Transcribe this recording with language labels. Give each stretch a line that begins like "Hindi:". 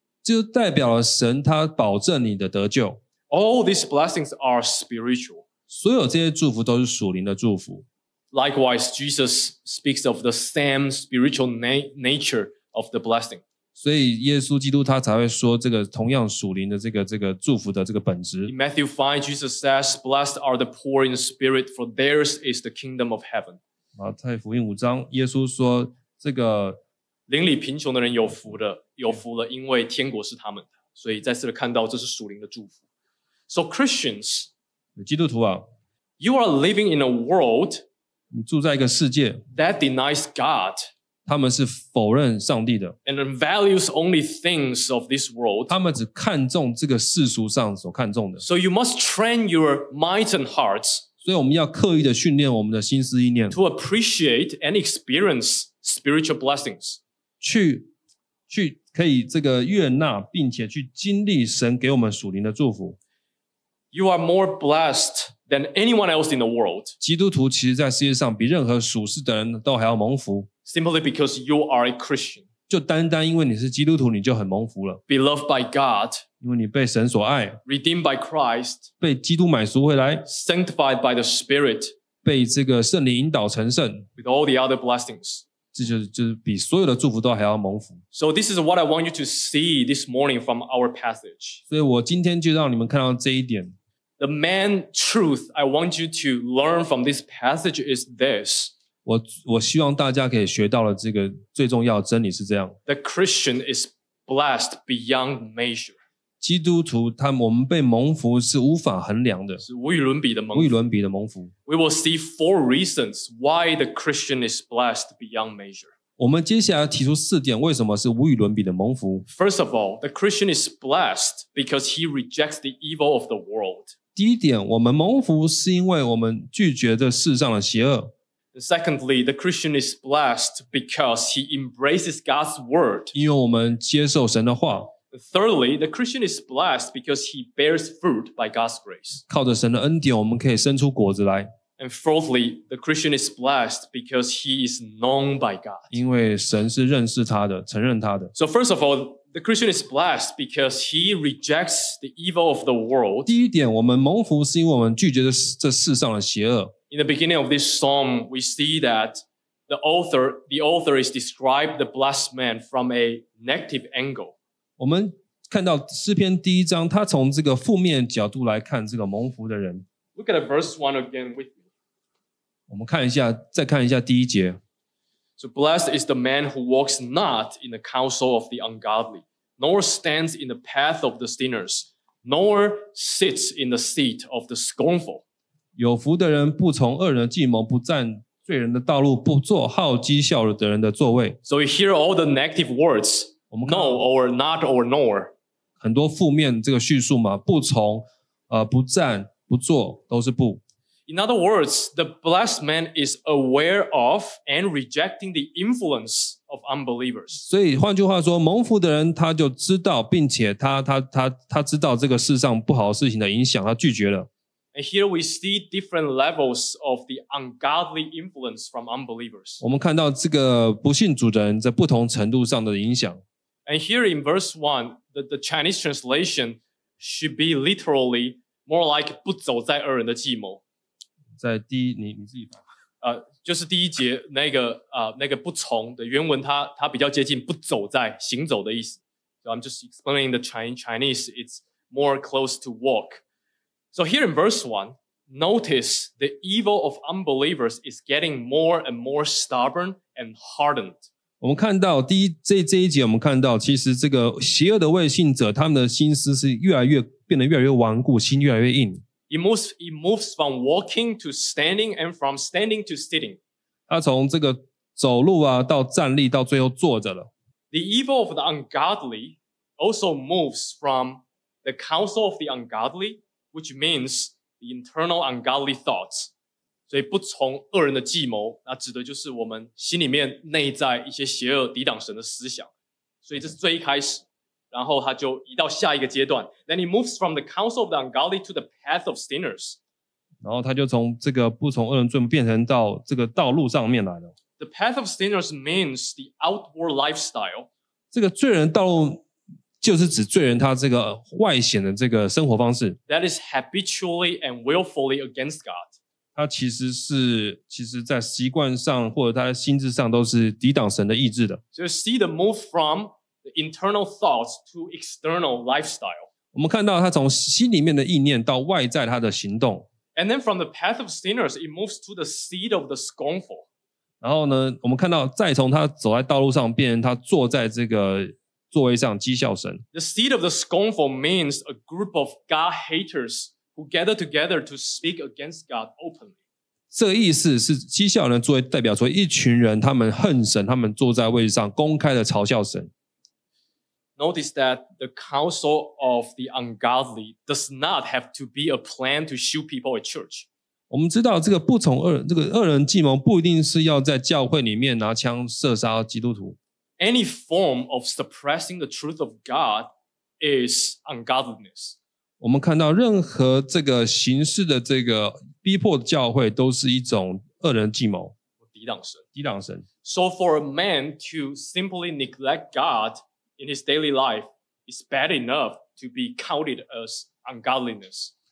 Chinese: 就代表了神他保证你的得救。
English: All these blessings are spiritual,
Chinese: 所有这些祝福都是属灵的祝福。
English: Likewise, Jesus speaks of the same spiritual nature of the blessing.
Chinese: 所以耶稣基督他才会说这个同样属灵的这个祝福的这个本质。
English: In Matthew 5, Jesus says, Blessed are the poor in spirit, for theirs is the kingdom of heaven.
Chinese: 马太福音五章，耶稣说这个邻里贫穷的人有福了，因为天国是他们的。所以再次的看到这是属灵的祝福。
English: So Christians,
Chinese: 基督徒啊，
English: You are living in a world,
Chinese: 你住在一个世界，
English: That denies God.
Chinese: 他们是否认上帝的，
English: and values only things of this world.
Chinese: 他们只看重这个世俗上所看重的。
English: So you must train your minds and hearts.
Chinese: 所以我们要刻意的训练我们的心思意念，
English: to appreciate and experience spiritual blessings.
Chinese: 去可以这个悦纳，并且去经历神给我们属灵的祝福。
English: You are more blessed than anyone else in the world.
Chinese: 基督徒其实在世界上比任何属世的人都还要蒙福。
English: Simply because you are a Christian.
Chinese: 就单单因为你是基督徒，你就很蒙福了。
English: Beloved by God.
Chinese: 因为你被神所爱。
English: Redeemed by Christ.
Chinese: 被基督买赎回来。
English: Sanctified by the Spirit.
Chinese: 被这个圣灵引导成圣。
English: With all the other blessings.
Chinese: 这就是比所有的祝福都还要蒙福。
English: So this is what I want you to see this morning from our passage.
Chinese: 所以我今天就让你们看到这一点。
English: The main truth I want you to learn from this passage is this.
Chinese: 我希望大家可以学到的这个最重要的真理是这样。
English: The Christian is blessed beyond measure.
Chinese: 基督徒他们我们被蒙福是无法衡量的。是无与伦比的蒙福。无与伦比的蒙福。
English: We will see four reasons why the Christian is blessed beyond measure.
Chinese: 我们接下来提出四点，为什么是无与伦比的蒙福？
English: First of all, the Christian is blessed because he rejects the evil of the world.
Chinese: 第一点，我们蒙福是因为我们拒绝这世上的邪恶。
English: Secondly, the Christian is blessed because he embraces God's word.
Chinese: 因为我们接受神的话。
English: Thirdly, the Christian is blessed because he bears fruit by God's grace.
Chinese: 靠着神的恩典，我们可以生出果子来。
English: And fourthly, the Christian is blessed because he is known by God.
Chinese: 因为神是认识他的，承认他的。
English: So first of all, the Christian is blessed because he rejects the evil of the world.
Chinese: 第一点，我们蒙福是因为我们拒绝这世上的邪恶。
English: In the beginning of this psalm, we see that the author is described the blessed man from a negative angle.
Chinese: 我们看到诗篇第一章，他从这个负面角度来看这个蒙福的人。
English: Look at verse 1 again with me.
Chinese: 我们看一下，再看一下第一节。
English: So blessed is the man who walks not in the counsel of the ungodly, nor stands in the path of the sinners, nor sits in the seat of the scornful.
Chinese: 有福的人不从恶人的计谋，不占罪人的道路，不坐好讥笑的人的座位。
English: So we hear all the negative words, no or not or nor.
Chinese: 很多负面这个叙述嘛，不从、不占、不坐，都是不。
English: In other words, the blessed man is aware of and rejecting the influence of unbelievers.
Chinese: 所以换句话说，蒙福的人他就知道，并且他知道这个世上不好的事情的影响，他拒绝了。
English: And here we see different levels of the ungodly influence from unbelievers.
Chinese: 我们看到这个不信主的人在不同程度上的影响。
English: And here in verse 1, the Chinese translation should be literally more like
Chinese: 不走在恶人的计谋。在第一，你自己吧。就是第一节那个不从的原文它比较接近不走在行走的意思。
English: So I'm just explaining the Chinese, it's more close to walk. So here in verse 1, notice the evil of unbelievers is getting more and more stubborn and hardened.
Chinese: 我们看到这一节我们看到其实这个邪恶的未信者他们的心思是变得越来越顽固，心越来越硬。
English: It moves from walking to standing and from standing to sitting.
Chinese: 他从这个走路啊到站立到最后坐着了。
English: The evil of the ungodly also moves from the counsel of the ungodly,which means the internal ungodly thoughts.
Chinese: 所以不从恶人的计谋，那指的就是我们心里面内在一些邪恶抵挡神的思想。所以这是最一开始，然后他就移到下一个阶段。
English: Then he moves from the counsel of the ungodly to the path of sinners.
Chinese: 然后他就从这个不从恶人罪变成到这个道路上面来了。
English: The path of sinners means the outward lifestyle.
Chinese: 这个罪人道路就是指罪人他这个外显的这个生活方式。
English: That is habitually and willfully against God.
Chinese: 他其实在习惯上或者他的心智上都是抵挡神的意志的。
English: So see the move from the internal thoughts to external lifestyle.
Chinese: 我们看到他从心里面的意念到外在他的行动。
English: And then from the path of sinners, it moves to the seat of the scornful.
Chinese: 然后呢，我们看到再从他走在道路上，变成他坐在这个座位上讥笑神。
English: The seat of the scornful means a group of God haters who gather together to speak against God openly.
Chinese: 这意思是讥笑人的座位代表说一群人他们恨神，他们坐在位上公开的嘲笑神。
English: Notice that the counsel of the ungodly does not have to be a plan to shoot people at church.
Chinese: 我们知道这个不从恶人，这个恶人计谋不一定是要在教会里面拿枪射杀基督徒。
English: Any form of suppressing the truth of God is ungodliness.
Chinese: 我们看到任何这个形式的这个逼迫教会都是一种恶人计谋。抵挡神。抵挡神。
English: So for a man to simply neglect God in his daily life is bad enough to be counted as ungodliness.